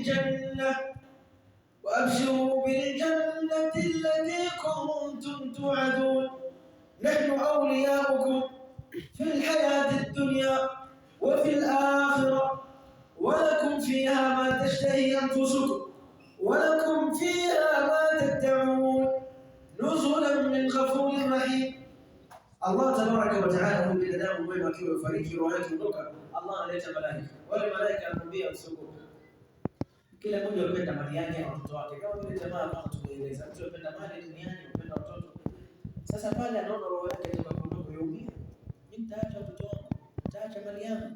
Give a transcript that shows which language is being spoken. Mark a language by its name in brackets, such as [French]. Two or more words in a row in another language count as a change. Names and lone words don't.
[Arabic] بالجنة التي كنتم توعدون نحن أولياؤكم في الحياة الدنيا وفي الآخرة ولكم فيها ما تشتهي أنفسكم ولكم فيها ما تدعون نزلا من غفور رحيم. الله تبارك وتعالى [Swahili] huyu binadamu mwema akiwa fariki roho yake kutoka, Allah analeta malaika. Wale malaika anamwambia usiogope. Kila mmoja anapenda mali yake na watoto wake. Kama vile jamaa kama tumeeleza, mtu anapenda mali duniani, anapenda watoto. Sasa pale anaona roho yake inapoondoka yaumia. Mimi nitaacha watoto wangu, nitaacha mali yangu.